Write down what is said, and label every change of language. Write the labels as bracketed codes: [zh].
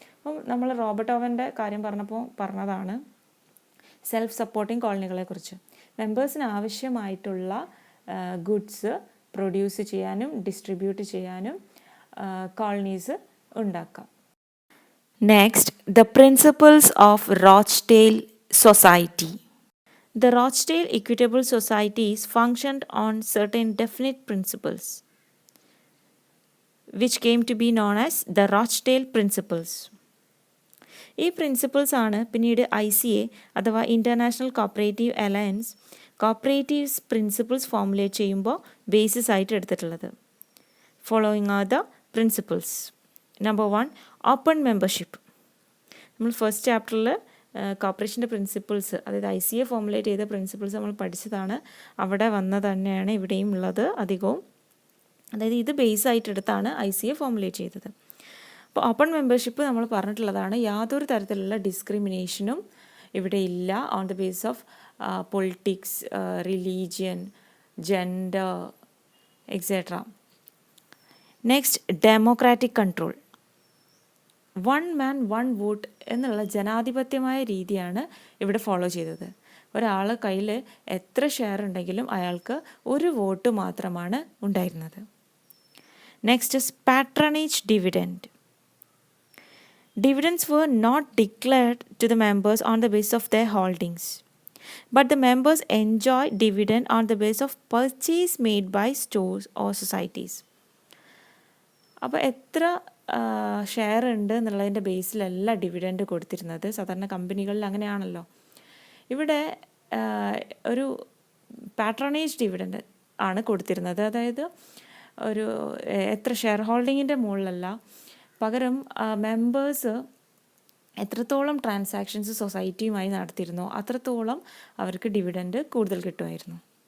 [ml] അപ്പം നമ്മൾ റോബർട്ട് ഓവൻ്റെ കാര്യം പറഞ്ഞതാണ് സെൽഫ് സപ്പോർട്ടിംഗ് കോളനികളെക്കുറിച്ച്. മെമ്പേഴ്സിന് ആവശ്യമായിട്ടുള്ള ഗുഡ്സ് പ്രൊഡ്യൂസ് ചെയ്യാനും ഡിസ്ട്രിബ്യൂട്ട് ചെയ്യാനും കോളനീസ് ഉണ്ടാക്കാം. [en] Next, the principles of Rochdale society. The Rochdale Equitable Societies functioned on certain definite principles, which came to be known as the Rochdale Principles. [ml] ഈ principles ആണ് പിന്നീട് ICA അഥവാ international cooperative alliance cooperatives principles formulate ചെയ്യുമ്പോൾ basis ആയിട്ട് എടുത്തിട്ടുള്ളത്. [en] Following are the principles. Number 1, open membership. [ml] നമ്മൾ first ചാപ്റ്ററിൽ കോർപ്പറേഷൻ്റെ പ്രിൻസിപ്പിൾസ്, അതായത് ICA ഫോർമുലേറ്റ് ചെയ്ത പ്രിൻസിപ്പിൾസ് നമ്മൾ പഠിച്ചതാണ്. അവിടെ വന്നത് തന്നെയാണ് ഇവിടെയും ഉള്ളത് അധികവും. അതായത് ഇത് ബേസ് ആയിട്ടെടുത്താണ് ICA ഫോർമുലേറ്റ് ചെയ്തത്. അപ്പോൾ ഓപ്പൺ മെമ്പർഷിപ്പ് നമ്മൾ പറഞ്ഞിട്ടുള്ളതാണ്. യാതൊരു തരത്തിലുള്ള ഡിസ്ക്രിമിനേഷനും ഇവിടെ ഇല്ല [en] On the base of politics, religion, gender, etcetera. [ml] Next, democratic control. [en] one man one vote [ml] എന്നുള്ള ജനാധിപത്യമായ രീതിയാണ് ഇവിടെ ഫോളോ ചെയ്തത്. ഒരാൾ കയ്യിൽ എത്ര ഷെയർ ഉണ്ടെങ്കിലും അയാൾക്ക് ഒരു വോട്ട് മാത്രമാണ് ഉണ്ടായിരുന്നത്. [en] Next is patronage dividend. Dividends were not declared to the members on the basis of their holdings, but the members enjoyed dividend on the basis of purchase made by stores or societies. [ml] അപ്പോൾ എത്ര share ഉണ്ട് എന്നുള്ളതിൻ്റെ ബേസിലല്ല dividend കൊടുത്തിരുന്നത്. സാധാരണ കമ്പനികളിൽ അങ്ങനെയാണല്ലോ. ഇവിടെ ഒരു പാട്രണേജ് ഡിവിഡൻഡ് ആണ് കൊടുത്തിരുന്നത്. അതായത് ഒരു എത്ര ഷെയർ ഹോൾഡിങ്ങിൻ്റെ മുകളിലല്ല, പകരം മെമ്പേഴ്സ് എത്രത്തോളം ട്രാൻസാക്ഷൻസ് സൊസൈറ്റിയുമായി നടത്തിയിരുന്നോ അത്രത്തോളം അവർക്ക് ഡിവിഡൻഡ് കൂടുതൽ കിട്ടുമായിരുന്നു.